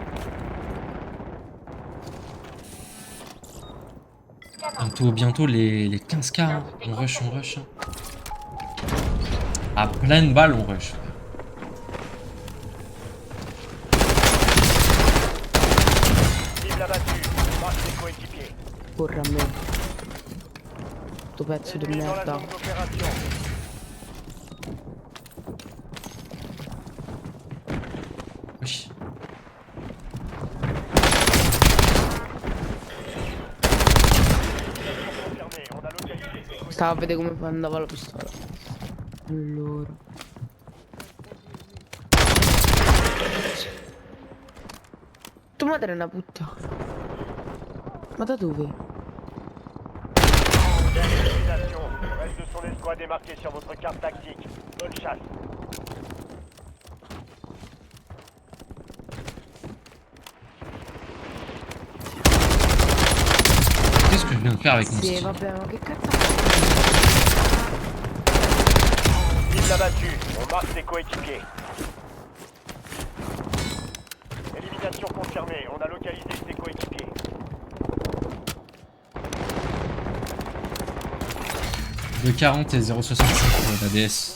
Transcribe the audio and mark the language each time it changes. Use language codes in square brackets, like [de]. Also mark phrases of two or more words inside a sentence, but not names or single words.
[fr] Bientôt les 15K, hein. On rush, on rush. Hein. À pleine balle, on rush. Cible abattue. Marque les coéquipiers. [it] Porra me. Sto pezzo di [fr] Ennemi dans la [it] merda. [fr] zone d'opération. Wesh. Confirmé. On a localisé. [it] Stavo a vedere come andava la pistola. Allora. Tu madre è una puttana. Ma da dove? [fr] Belle élimination. Le reste de son escouade est marqué sur votre carte tactique. Bonne chasse. Qu'est-ce que je viens de faire avec mon [it] Sì, [fr] style? [it] vabbè, ma che cazzo? [fr] Cible abattue. On marque ses coéquipiers. Élimination confirmée. On a localisé ses coéquipiers. De 40 et 0,65 pour l'ADS.